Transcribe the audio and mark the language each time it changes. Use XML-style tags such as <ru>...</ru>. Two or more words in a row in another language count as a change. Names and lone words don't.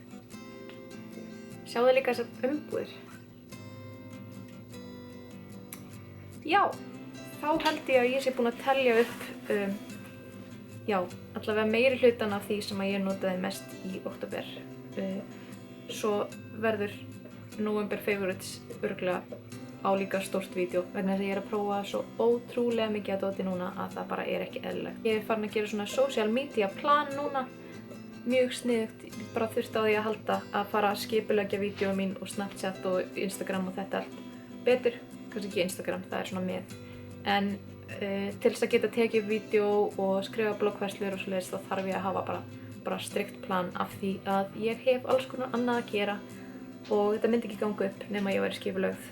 <is>Sjáðu líka þessar umbúðir. Já, þá held ég að ég sé búin að telja upp, allavega meiri hlutan af því sem að ég notaði mest í október. Svo verður</is> <en>November Favorites</en> <is>örugglega á líka stórt vídeo vegna þess að ég er að prófa svo ótrúlega mikið að dóti núna að það bara er ekki eðlilegt. Ég er farin að gera svona</is> <en>social media plan</en> <is>núna, mjög sniðugt. Ég bara þurfti á því að halda að fara að skipuleggja vídeói mín og Snapchat og Instagram og þetta allt betur. Kannski ekki Instagram, það er svona með. En til þess að geta tekið upp vídeó og skrifa bloggfærslur og svoleiðis þá þarf ég að hafa bara strikt plan af því að ég hef alls konar annað að gera og þetta myndi ekki ganga upp nema ég væri skipulögð.</is>